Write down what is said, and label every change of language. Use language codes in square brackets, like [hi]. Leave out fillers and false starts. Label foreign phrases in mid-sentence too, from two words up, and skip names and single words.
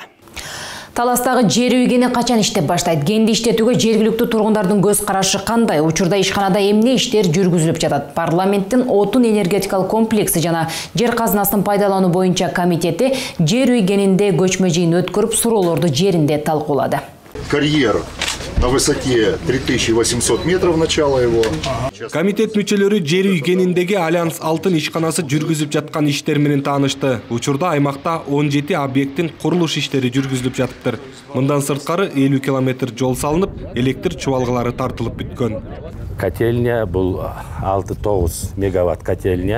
[ky] Таластагы жер үйгени качан иштеп баштайт? Кенди иштетүүгө жергиликтүү тургундардын көз карашы кандай? Учурда ишканада эмне иштер жүргүзүлүп жатат? Парламенттин отун энергетикалык комплекси жана жер казынасын пайдалануу боюнча комитети жер үйгенинде көчмө жыйын өткөрүп, суроолорду жеринде талкуулады. [ru] Карьера на высоте 3800 метров начало его. [ky] Комитет мүчөлөрү жер үй кеніндегі Альянс алтын ишканасы жүргүзүп жаткан иштер менен таанышты. Учурда аймакта 17 объекттин курулуш иштери жүргүзүлүп жатыптыр. Мындан сырткары 50 километр жол салынып, электр чубалгылары тартылып бүткөн. Котельня бул 6-9 мегаватт котельня.